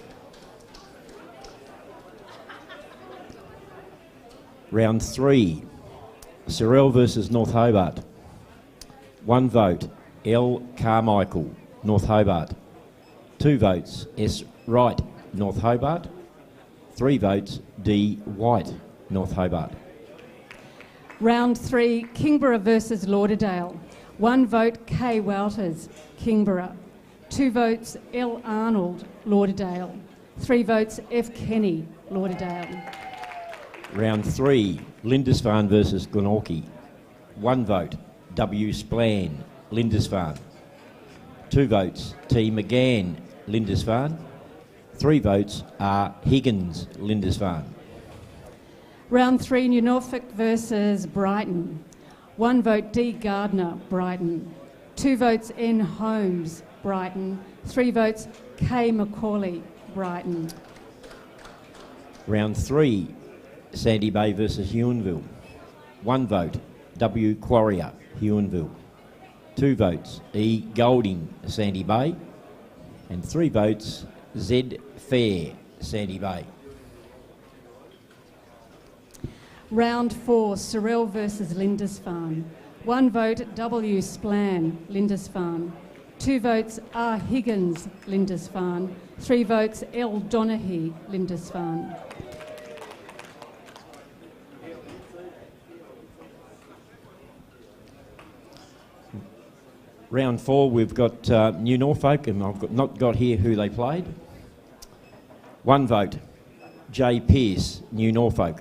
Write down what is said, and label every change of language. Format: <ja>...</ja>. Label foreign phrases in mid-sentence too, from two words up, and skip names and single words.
<en>Round 3, Sorrel versus North Hobart. 1 vote L. Carmichael, North Hobart. 2 votes S. Wright, North Hobart. 3 votes D. White, North Hobart. Round 3, Kingborough versus Lauderdale. 1 vote K. Wouters, Kingborough. 2 votes L. Arnold, Lauderdale. 3 votes F. Kenny, Lauderdale. Round 3, Lindisfarne versus Glenorchy. 1 vote W. Splann, Lindisfarne. 2 votes T. McGann, Lindisfarne. 3 votes R. Higgins, Lindisfarne. Round 3, New Norfolk versus Brighton. 1 vote D. Gardner, Brighton. 2 votes N. Holmes, Brighton. 3 votes K. Macaulay, Brighton. Round 3, Sandy Bay versus Huonville. 1 vote W. Quarrier, Huonville. 2 votes E. Golding, Sandy Bay. And 3 votes Z. Fair, Sandy Bay. Round 4, Sorrel versus Lindisfarne. 1 vote W. Splann, Lindisfarne. 2 votes R. Higgins, Lindisfarne. 3 votes L. Donaghy, Lindisfarne. Round 4, we've got New Norfolk, and I've not got here who they played. 1 vote J. Pearce, New Norfolk.</en>